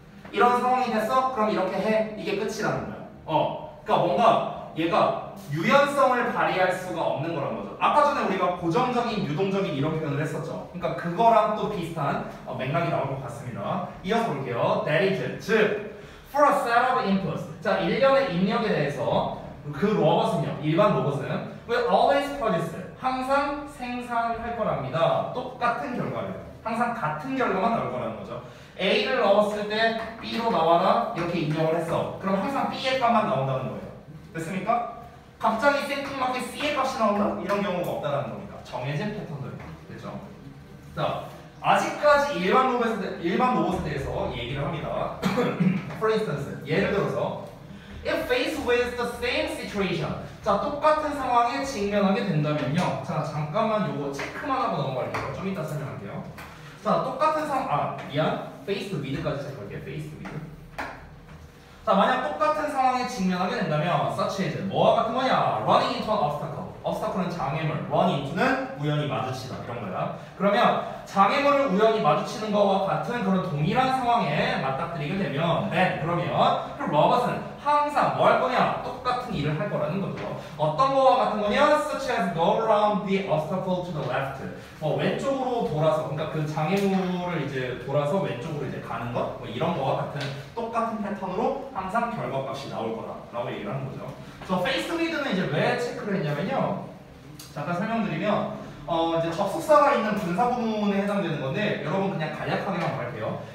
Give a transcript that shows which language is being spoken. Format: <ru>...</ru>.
<ko>이런 상황이 됐어? 그럼 이렇게 해. 이게 끝이라는 거야. 그러니까 뭔가 얘가 유연성을 발휘할 수가 없는 거란 거죠. 아까 전에 우리가 고정적인, 유동적인 이런 표현을 했었죠. 그러니까 그거랑 또 비슷한 맥락이 나올 것 같습니다. 이어서 볼게요.</ko> <en>That is,</en> <ko>즉</ko> <en>for a set of inputs.</en> <ko>자, 일련의 입력에 대해서 그 로봇은요, 일반 로봇은</ko> <en>will always produce,</en> <ko>항상 생산할 거랍니다. 똑같은 결과를. 항상 같은 결과만 나올 거라는 거죠. A를 넣었을 때 B로 나와라 이렇게 입력을 했어. 그럼 항상 B의 값만 나온다는 거예요. 됐습니까? 갑자기 생뚱맞게 C의 값이 나온다? 이런 경우가 없다는 겁니다. 정해진 패턴들. 됐죠? 자, 아직까지 일반 로봇에 대해서 얘기를 합니다.</ko> <en>For instance,</en> <ko>예를 들어서</ko> <en>if faced with the same situation.</en> <ko>자, 똑같은 상황에 직면하게 된다면요. 자, 잠깐만 요거 체크만 하고 넘어갈게요. 좀 이따 설명할게요. 자, 똑같은 faced with까지 체크할게요.</ko> <en>faced with.</en> <ko>자, 만약 똑같은 상황에 직면하게 된다면</ko> <en>such as</en> <ko>뭐와 같은 거냐?</ko> <en>running into an obstacle.</en> <ko>obstacle는 장애물, run into는 우연히 마주치다 이런 거야. 그러면 장애물을 우연히 마주치는 것과 같은 그런 동일한 상황에 맞닥뜨리게 되면 then 그러면 그 로봇은 항상 뭐 할 거냐? 똑같은 일을 할 거라는 거죠. 어떤 거와 같은 거냐?</ko> <en>such as go around the obstacle to the left.</en> <ko>왼쪽으로 돌아서, 그러니까 그 장애물을 이제 돌아서 왼쪽으로 이제 가는 것, 이런 거와 같은 똑같은 패턴으로 항상 결과값이 나올 거다라고 얘기를 하는 거죠. 저 faced with는 이제 왜 체크를 했냐면요. 잠깐 설명드리면 이제 접속사가 있는 분사 구문에 해당되는 건데 여러분 그냥 간략하게만 말할게요.</ko>